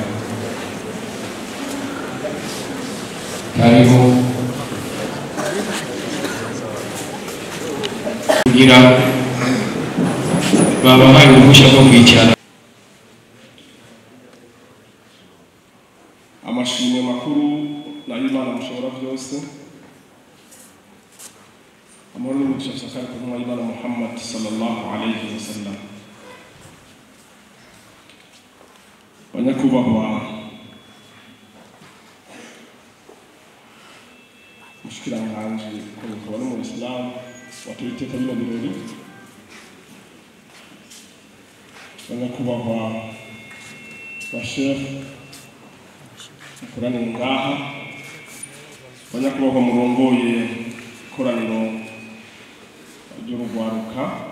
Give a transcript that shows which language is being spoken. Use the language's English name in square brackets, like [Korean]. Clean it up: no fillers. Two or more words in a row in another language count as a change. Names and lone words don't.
[Rundi] Karibu kugira babahaye uruhushya rwo kwicara. Amashimwe makuru na Imana mushobora byose, amahoro n'umugisha sakari ku ntumwa y'Imana Muhammad [Arabic] صلى الله عليه وسلم. [Rundi] Banyakubahwa mushikiranganje ko mukora mu Islam watuye iteka bino birori, banyakubahwa bashefu mukoranire ngaha, banyakubahwa murongoye ikoraniro ry'urugwaruka,